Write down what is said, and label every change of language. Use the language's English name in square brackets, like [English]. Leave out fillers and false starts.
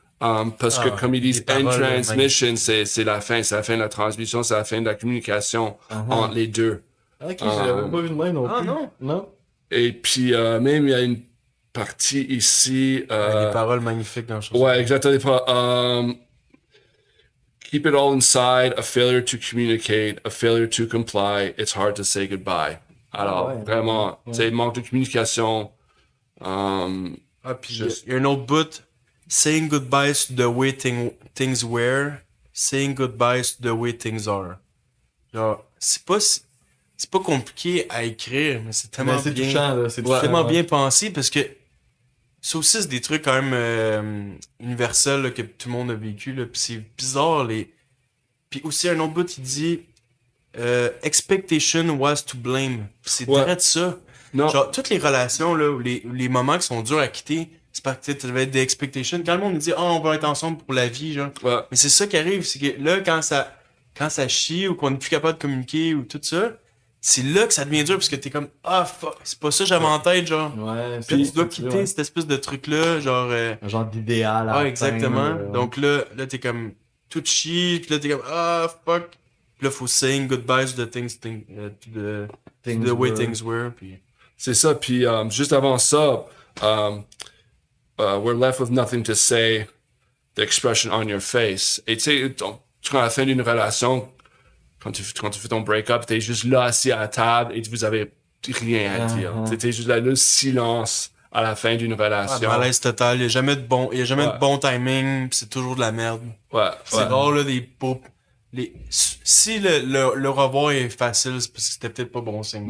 [French] Parce que comme ils disent, les [English] end [French] paroles, transmission, c'est la fin de la transmission, c'est la fin de la communication entre les deux. Ok, je l'avais pas vu de même non plus. Ah, non? Non. Et puis, même, il y a une partie ici. Les paroles magnifiques dans le chanson. Ouais, exactement. [English] Keep it all inside, a failure to communicate, a failure to comply, it's hard to say goodbye. [French] Alors, ouais, vraiment, c'est manque de communication. Ah, puis il y a un autre bout. [English] Saying goodbyes to the way things were, saying goodbyes to the way things are. [French] Genre, c'est pas compliqué à écrire, mais c'est tellement Mais c'est bien. touchant, là. C'est Tellement bien pensé parce que ça aussi, c'est des trucs quand même universels là, que tout le monde a vécu. Là, puis c'est bizarre. Puis aussi, un autre bout, il dit [English] expectation was to blame. [French] Puis c'est direct ça. Non. Genre, toutes les relations, là, ou les moments qui sont durs à quitter, c'est parce que tu devais être des expectations. Quand le monde me dit, on va être ensemble pour la vie, genre. Ouais. Mais c'est ça qui arrive, c'est que là, quand ça chie ou qu'on est plus capable de communiquer ou tout ça, c'est là que ça devient dur parce que t'es comme, fuck, c'est pas ça que j'avais en tête, genre. Ouais, Puis tu dois quitter cette espèce de truc-là, genre. un genre d'idéal. à Exactement. atteindre, Donc là, t'es comme tout chie, puis là, t'es comme, fuck. Puis là, faut [English] saying goodbyes to the to the way things were. [French] Puis... C'est ça. Puis juste avant ça, [English] we're left with nothing to say, the expression on your face. [French] Et tu sais, à la fin d'une relation, quand tu fais ton break-up, t'es juste là assis à la table et vous avez rien à dire. T'es juste là, le silence à la fin d'une relation. Malaise total. Il n'y a jamais de bon timing, pis c'est toujours de la merde. Ouais. C'est rare, là, des pauvres. Si le revoir est facile, c'est parce que c'était peut-être pas bon signe.